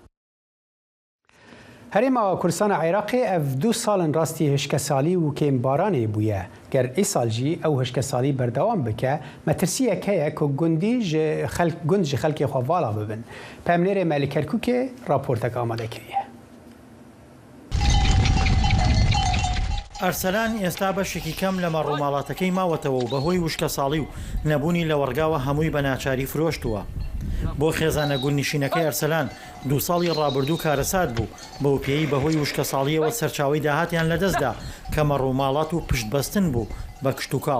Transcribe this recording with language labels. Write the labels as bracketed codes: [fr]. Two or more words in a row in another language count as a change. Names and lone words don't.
[ku] Herêma Kurdistana Iraqê ev 2 salên rastî hişkesalî û kêmbaranê bûye. Ger îsal jî ew hişkesalî berdewam bike, metirsiyek heye ku gund ji xelkê xwe vala bibin. Pemnêrê me li Kerkûkê raportek amade kiriye. [ckb] ئەرسەلان ئێستا بەشێکی کەم لە مەڕووماڵاتەکەی ماوەتەوە و بەهۆی وشکە ساڵی و نەبوونی لە وەرگاوە هەمووی بە ناچاری فرۆشتووە. بۆ خێزانە گوندنشینەکەی ئەرسەلان 2 ساڵی ڕابردوو کارەسات بوو بەو پێی بەهۆی وشکە ساڵیەوە سەرچاوی داهاتیان لەدەستدا کە مەڕووماڵات و پشتبەستن بوو بە کشت و کاڵ.